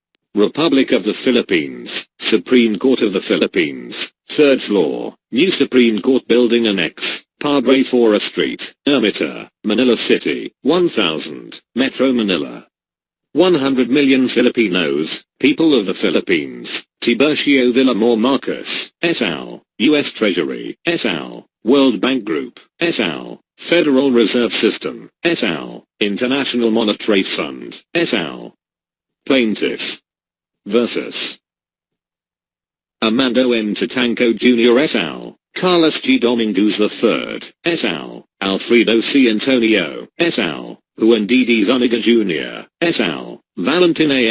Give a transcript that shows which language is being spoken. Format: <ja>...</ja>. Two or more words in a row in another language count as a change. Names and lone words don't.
<en>Republic of the Philippines, Supreme Court of the Philippines, 3rd floor, new Supreme Court Building Annex, Padre Fora Street, Ermita, Manila City, 1000, Metro Manila. 100 million Filipinos, people of the Philippines, Tiburcio Villamor Marcos, et al., U.S. Treasury, et al., World Bank Group, et al., Federal Reserve System, et al., International Monetary Fund, et al. Plaintiff versus Armando M. Tatanco Jr. et al., Carlos G. Dominguez III, et al., Alfredo C. Antonio, et al., Juan D. D. Zuniga Jr., et al., Valentin A.</en>